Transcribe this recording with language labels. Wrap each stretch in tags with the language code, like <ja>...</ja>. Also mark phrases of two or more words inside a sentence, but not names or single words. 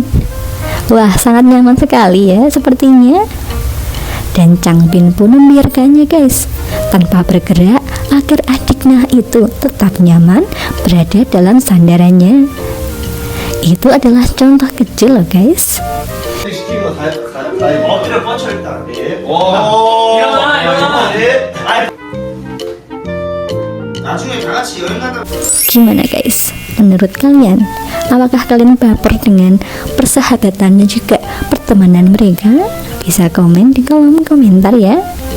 <id>Wah, sangat nyaman sekali ya sepertinya. Dan Changbin pun membiarkannya guys, tanpa bergerak agar adiknya itu tetap nyaman berada dalam sandarannya. Itu adalah contoh kecil loh guys.</id> <ko>엎드려 뻗쳐 일단. 나중에 다 같이 여행 가다.</ko> <id>Gimana guys? Menurut kalian, apakah kalian baper dengan persahabatan dan juga pertemanan mereka? Bisa komen di kolom komentar ya.</id>